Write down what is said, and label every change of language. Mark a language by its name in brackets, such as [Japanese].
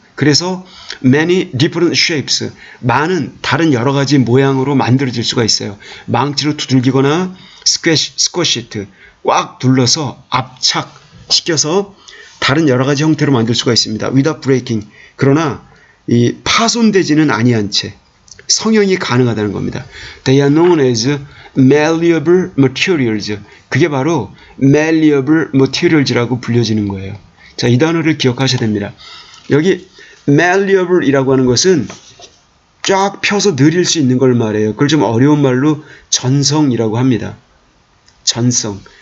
[Korean] 그래서 [English] many different shapes, [Korean] 많은 다른 여러 가지 모양으로 만들어질 수가 있어요. 망치로 두들기거나 [English] squash it, [Korean] 꽉 둘러서 압착시켜서 다른 여러 가지 형태로 만들 수가 있습니다. [English] without breaking, [Korean] 그러나 이 파손되지는 아니한 채 성형이 가능하다는 겁니다. [English] They are known as malleable materials. [Korean] 그게 바로 malleable materials라고 불려지는 거예요. 자, 이 단어를 기억하셔야 됩니다. 여기 malleable이라고 하는 것은 쫙 펴서 늘릴 수 있는 걸 말해요. 그걸 좀 어려운 말로 전성이라고 합니다. 전성.